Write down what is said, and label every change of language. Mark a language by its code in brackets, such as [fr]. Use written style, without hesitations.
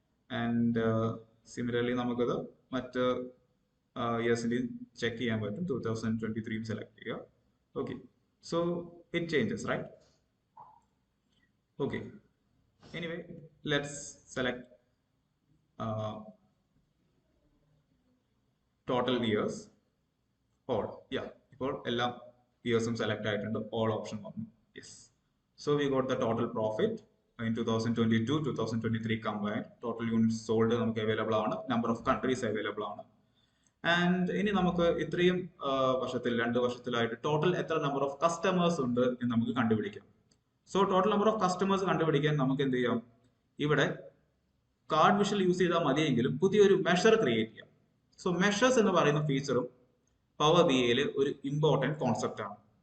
[ml] And similarly നമുക്കത് മറ്റ് ഇയേഴ്സിന്റെ check ചെയ്യാൻ പറ്റും. 2023 സെലക്ട് ചെയ്യുക. [en] Okay, so it changes, right? Okay, anyway, let's select total years. [ml] All, yeah, ഇപ്പോൾ എല്ലാ ഇയേഴ്സും സെലക്ട് ആയിട്ടുണ്ട്. all ഓപ്ഷൻ വന്നു. [en] Yes, so we got the total profit in 2022 2023 combined. Total units sold [ml] നമുക്ക് അവൈലബിൾ ആണ്. [en] Number of countries [ml] available ആണ്. And ഇനി നമുക്ക് ഇത്രയും വർഷത്തിൽ 2 വർഷത്തിലായിട്ട് ടോട്ടൽ എത്ര നമ്പർ ഓഫ് കസ്റ്റമേഴ്സ് ഉണ്ട് എന്ന് നമുക്ക് കണ്ടുപിടിക്കാം. So total number of customers കണ്ടുപിടിക്കാൻ നമുക്ക് എന്ത് ചെയ്യാം, ഇവിടെ കാർഡ് വിഷ്വൽ യൂസ് ചെയ്താൽ മതിയെങ്കിലും പുതിയൊരു മെഷർ ക്രിയേറ്റ് ചെയ്യാം. സോ മെഷേഴ്സ് എന്ന് പറയുന്ന ഫീച്ചറും പവർ ബി ഐയിൽ ഒരു ഇമ്പോർട്ടൻറ്റ് കോൺസെപ്റ്റ് ആണ്.